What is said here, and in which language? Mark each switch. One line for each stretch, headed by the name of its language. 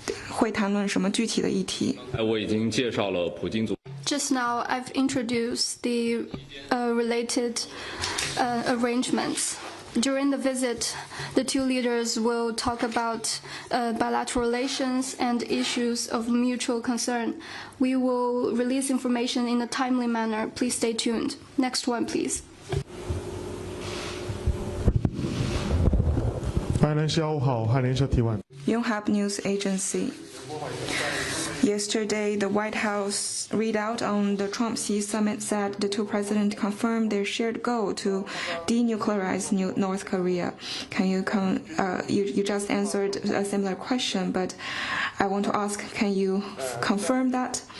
Chinese: 会谈论什么具体的议题？我已经介绍了普京总。
English: Just now, I've introduced the related arrangements. During the visit, the two leaders will talk about bilateral relations and issues of mutual concern. We will release information in a timely manner. Please stay tuned. Next one, please.
Chinese: 发言人是5号汉联社提问。
English: Yonhap News Agency. Yesterday, the White House readout on the Trump-Xi summit said the two presidents confirmed their shared goal to denuclearize North Korea. Can you you just answered a similar question, but I want to ask, can you confirm that?